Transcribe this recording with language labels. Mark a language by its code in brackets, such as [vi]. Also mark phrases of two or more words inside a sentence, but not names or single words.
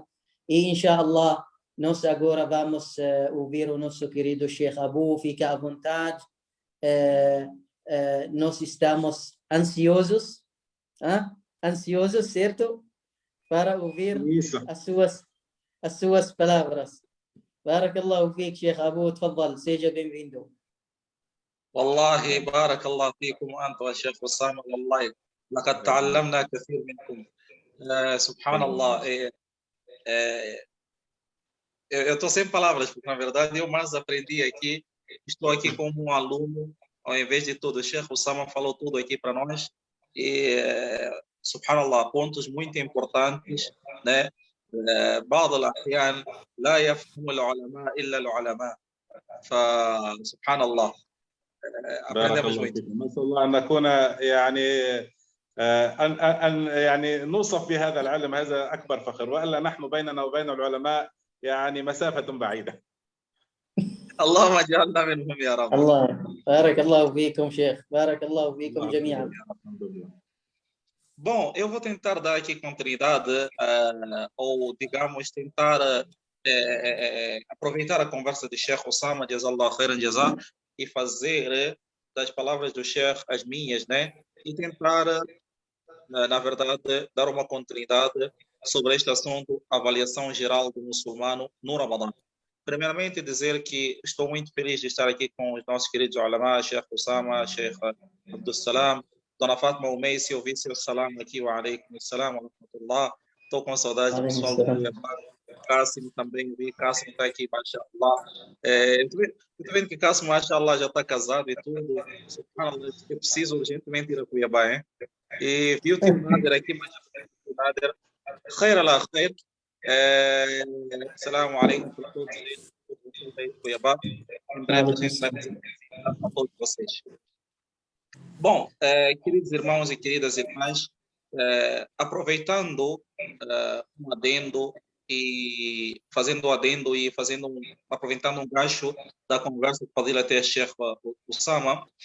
[pt] E, inshallah, nós agora vamos ouvir o nosso querido Sheikh Abu, fica à vontade. Nós estamos ansiosos, certo? Para ouvir as suas as suas palavras. [ar] بارك الله فيك, Sheikh Abu, tafadhal, [pt] seja bem-vindo. [ar] والله بارك الله فيكم أنت والشيخ أسامة والله لقد تعلمنا كثير منكم. سبحان الله. [pt] Eu estou sem palavras, porque na verdade eu mais aprendi aqui. Estou aqui como um aluno, ao invés de tudo. O Sheikh Osama falou tudo aqui para nós. E, subhanallah, pontos muito importantes, né? [ar] بعض الأحيان لا يفهم العلماء إلا العلماء. فسبحان الله. بارك الله فيكم. نسأل الله أن نكون يعني أن يعني نوصف بهذا العلم، هذا أكبر فخر، وإلا نحن بيننا وبين العلماء يعني مسافة بعيدة. اللهم اجعلنا منهم يا رب. الله بارك الله فيكم شيخ، بارك الله فيكم جميعا. [pt] Bom, eu vou tentar dar aqui continuidade, ou digamos, tentar aproveitar a conversa de Sheikh Osama, [ar] جزاك الله خيرا الجزاء, [pt] e fazer das palavras do Sheikh as minhas, né? E tentar, na verdade, dar uma continuidade sobre este assunto, avaliação geral do muçulmano no Ramadã. Primeiramente, dizer que estou muito feliz de estar aqui com os nossos queridos ulama, Sheikh Osama, Sheikh Abdul Salam, Dona Fátima Umeisi, eu vi seu salam aqui, [ar] وعليكم السلام ورحمة الله. [pt] Estou com saudade do pessoal do Cuiabá. Cássio também, vi, Cássio está aqui, mashallah. Estou vendo que Cássio, mashallah, já está casado e tudo. Eu preciso urgentemente ir a Cuiabá, hein? E vi o tio Nader aqui, mashallah, o Nader. [ar] خير على خير. السلام عليكم [pt] para todos de Cuiabá. Em breve a gente vai a todos vocês. Bom, queridos irmãos e queridas irmãs, aproveitando um adendo e fazendo adendo e aproveitando um gancho da conversa que Fadila até Sheikh Osama,